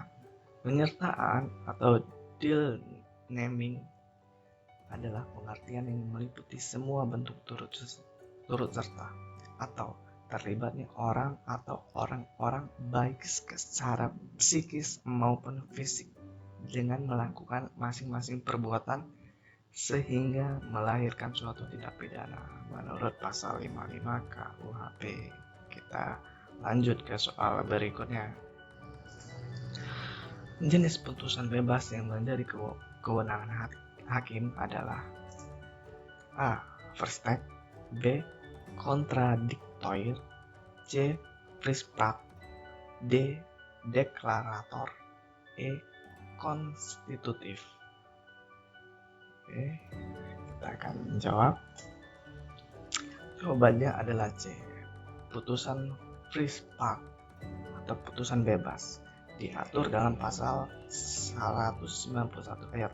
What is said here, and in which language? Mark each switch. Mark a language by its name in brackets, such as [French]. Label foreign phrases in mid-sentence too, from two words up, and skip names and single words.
[Indonesian] Penyertaan atau [Dutch] deal naming [Indonesian] adalah pengertian yang meliputi semua bentuk turut serta atau terlibatnya orang atau orang-orang baik secara psikis maupun fisik dengan melakukan masing-masing perbuatan sehingga melahirkan suatu tindak pidana menurut pasal 55 KUHP. Kita lanjut ke soal berikutnya. Jenis putusan bebas yang menjadi kewenangan hakim adalah A. Verstekt, B. Kontradiktoir, C. Prinsiprak, D. Deklarator, E. Konstitutif. Oke, kita akan menjawab. Jawabannya adalah C. Putusan Prinsiprak atau putusan bebas diatur dalam pasal 191 ayat